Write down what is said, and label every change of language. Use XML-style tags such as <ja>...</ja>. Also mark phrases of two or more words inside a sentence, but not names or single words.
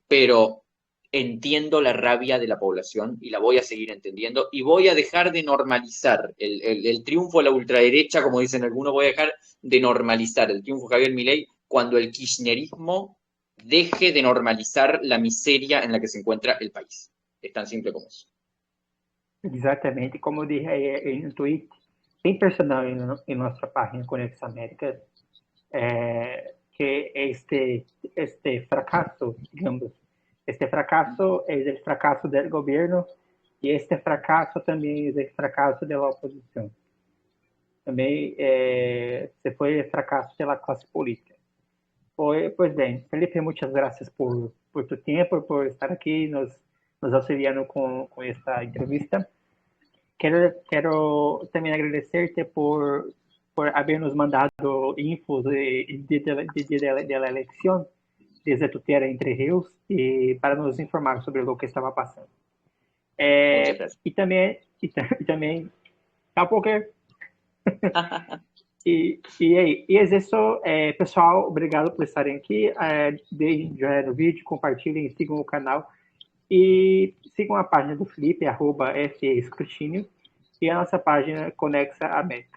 <es>Pero entiendo la rabia de la población y la voy a seguir entendiendo y voy a dejar de normalizar el triunfo de la ultraderecha, como dicen algunos, voy a dejar de normalizar el triunfo de Javier Milei cuando el kirchnerismo deje de normalizar la miseria en la que se encuentra el país. Es tan simple como eso.</es> <pt>Exatamente, como eu disse no tweet, bem personal em nossa página Conexão América,</pt> <es>que este fracaso, digamos, este fracaso es el fracaso del gobierno y este fracaso también es el fracaso de la oposición.</es> <pt>Também se foi o fracasso pela classe política. Pois bem, Felipe, muitas graças por tu tempo, por estar aqui nos auxiliando com esta entrevista. Quero também agradecer-te por haber nos mandado infos de la eleição</pt> <es>desde tu tierra</es> <pt>Entre Rios e para nos informar sobre o que estava passando.</pt> <es>Muchas gracias.</es> <pt>E também tampoco e é isso, pessoal, obrigado por estarem aqui, deem joinha no vídeo, compartilhem, sigam o canal e sigam a página do Felipe, @FEScrutínio, e a nossa página Conexa Américas.</pt>